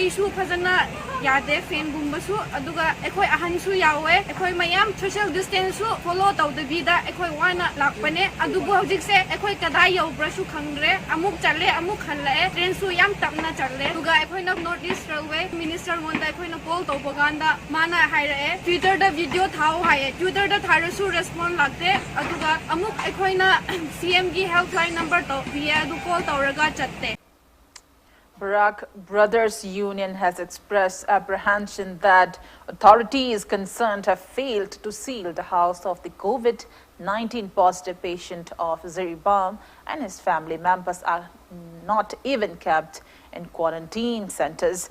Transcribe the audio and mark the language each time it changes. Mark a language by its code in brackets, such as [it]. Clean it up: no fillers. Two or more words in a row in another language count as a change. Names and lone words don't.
[mni] su phajana yade fan gumba su aduga akhoi ahan su yawe akhoi mayam [en] social distance [mni] su follow tawdabida akhoi wana lakpane adubu hojik se akhoi kadai yaubra su khangre amuk challe amuk khalle train su yam tapna challe aduga akhoi na [en] north east railway minister [mni] monda akhoi na call tawbaganda mana hairae Twitter da video thau haye Twitter da tharu su respond lakte aduga amuk akhoi na CM gi [en] helpline number [mni] to via adu call tawraga chatte. [en] Barak Brothers Union has expressed apprehension that authorities concerned have failed to seal the house of the COVID-19 positive patient of Ziribam, and his family members are not even kept in quarantine centers.